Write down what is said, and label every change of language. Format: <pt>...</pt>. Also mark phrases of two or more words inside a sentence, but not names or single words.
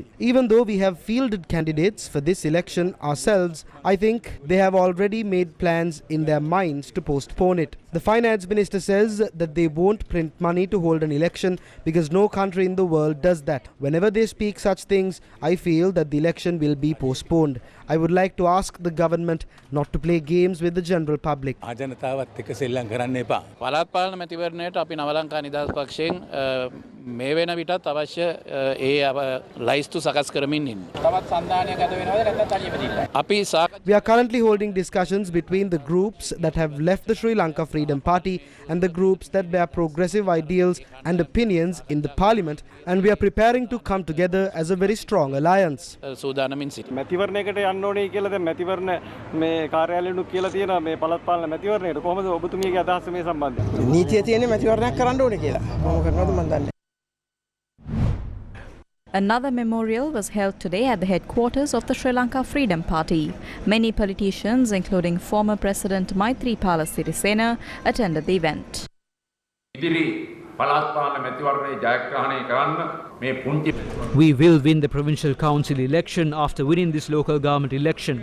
<en>Even though we have fielded candidates for this election ourselves, I think they have already made plans in their minds to postpone it. The finance minister says that they won't print money to hold an election because no country in the world does that. Whenever they speak such things, I feel that the election will be postponed. I would like to ask the government not to play games with the general public.</en> <si>මේ වෙන විටත් අවශ්‍ය ලයිස්තු සකස් කරමින් ඉන්න. තවත් සන්ධානයක් ගත වෙනවද නැත්නම් තනියම දිල්ලා? අපි</si> <en>We are currently holding discussions between the groups that have left the Sri Lanka Freedom Party and the groups that bear progressive ideals and opinions in the parliament, and we are preparing to come together as a very strong alliance.</en> <si>සූදානමින් සිට. මැතිවරණයකට යන්න ඕනේ කියලා දැන් මැතිවරණ මේ කාර්යාලයෙන්ු කියලා තියෙනවා මේ පළාත් පාලන මැතිවරණයට කොහොමද ඔබතුමියගේ අදහස මේ සම්බන්ධයෙන්? නීතිය තියෙන්නේ මැතිවරණයක් කරන්න ඕනේ කියලා. කොහොම කරනවද මන් දන්නේ.</si> <en>Another memorial was held today at the headquarters of the Sri Lanka Freedom Party. Many politicians, including former President Maithripala Sirisena, attended the event. We will win the provincial council election after winning this local government election.</en>